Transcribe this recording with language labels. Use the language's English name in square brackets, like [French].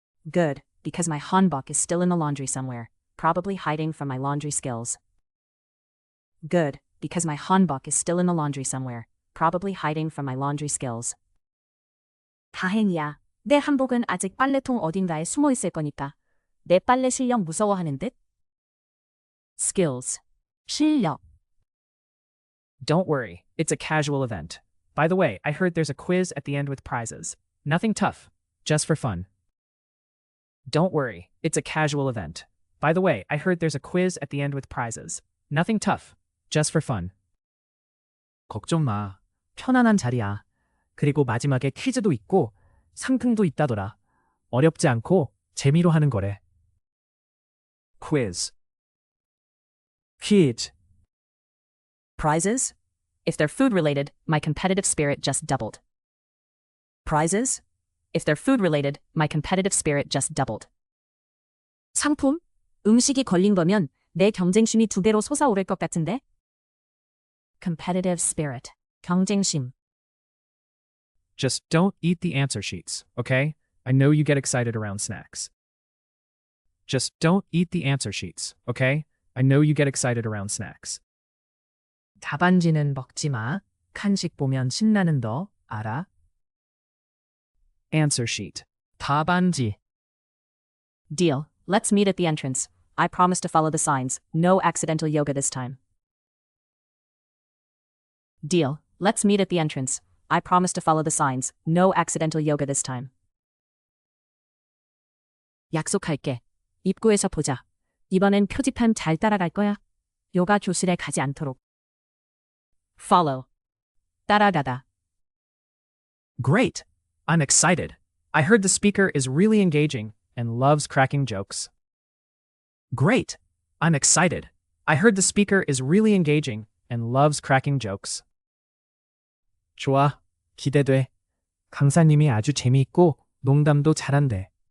[English] Good, because my hanbok is still in the laundry somewhere, probably hiding from my laundry skills. Good, because my hanbok is still in the laundry somewhere, probably hiding from my laundry skills. [Korean] 다행이야. 내 한복은 아직 빨래통 어딘가에 숨어 있을 거니까. 내 빨래 실력 무서워하는 듯? Skills. 실력. [English] Don't worry, it's a casual event. By the way, I heard there's a quiz at the end with prizes. Nothing tough, just for fun. Don't worry, it's a casual event. By the way, I heard there's a quiz at the end with prizes. Nothing tough, just for fun. [Korean] 걱정 마. 편안한 자리야. 그리고 마지막에 퀴즈도 있고 상품도 있다더라. 어렵지 않고 재미로 하는 거래. Quiz. 퀴즈. [English] Prizes? If they're food related, my competitive spirit just doubled. Prizes? If they're food related, my competitive spirit just doubled. [Korean] 상품? 음식이 걸린 거면 내 경쟁심이 2배로 솟아오를 것 같은데? [English] Competitive spirit. [Korean] 경쟁심. [English] Just don't eat the answer sheets, okay? I know you get excited around snacks. Just don't eat the answer sheets, okay? I know you get excited around snacks. [Korean] 답안지는 먹지 마. 간식 보면 신나는 너 알아? [English] Answer sheet. [Korean] 답안지. [English] Deal. Let's meet at the entrance. I promise to follow the signs. No accidental yoga this time. Deal. Let's meet at the entrance. I promise to follow the signs. No accidental yoga this time. [Korean] 약속할게. 입구에서 보자. 이번엔 표지판 잘 따라갈 거야. 요가 교실에 가지 않도록. Follow. 따라가다. [English] Great. I'm excited. I heard the speaker is really engaging and loves cracking jokes. Great. I'm excited. I heard the speaker is really engaging and loves cracking jokes. [Korean] 좋아. 기대돼. 강사님이 아주 재미있고 농담도 잘한대.